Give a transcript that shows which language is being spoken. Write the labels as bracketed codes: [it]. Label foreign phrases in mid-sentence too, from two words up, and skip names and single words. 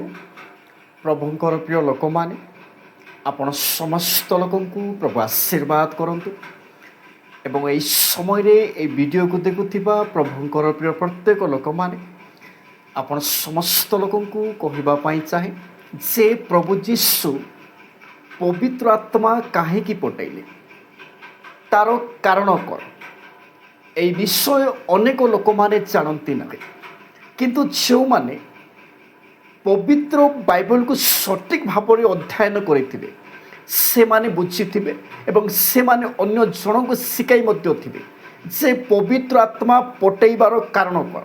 [or] ପ୍ରଭୁଙ୍କର ପ୍ରିୟ ଲୋକମାନେ, ଆପଣ ସମସ୍ତ ଲୋକଙ୍କୁ ପ୍ରଭୁ ଆଶୀର୍ବାଦ କରନ୍ତୁ ଏବଂ ଏହି ସମୟରେ ଏହି ଭିଡ଼ିଓକୁ ଦେଖୁଥିବା ପ୍ରଭୁଙ୍କର ପ୍ରିୟ ପ୍ରତ୍ୟେକ ଲୋକମାନେ, ଆପଣ ସମସ୍ତ ଲୋକଙ୍କୁ କହିବା ପାଇଁ ଚାହେଁ ଯେ ପ୍ରଭୁ ଯୀଶୁ ପବିତ୍ର ଆତ୍ମା କାହିଁକି ପଠାଇଲେ, ତାର କାରଣ କ'ଣ? [bn] এই বিষয়ে অনেক [or] ଲୋକମାନେ ଜାଣନ୍ତି ନାହିଁ, କିନ୍ତୁ ଯେଉଁମାନେ ପବିତ୍ର ବାଇବଲକୁ ସଠିକ୍ ଭାବରେ ଅଧ୍ୟୟନ କରିଥିବେ ସେମାନେ ବୁଝିଥିବେ ଏବଂ ସେମାନେ ଅନ୍ୟ ଜଣଙ୍କୁ ଶିଖାଇ ମଧ୍ୟ ଥିବେ ଯେ ପବିତ୍ର ଆତ୍ମା ପଠାଇବାର କାରଣ କ'ଣ।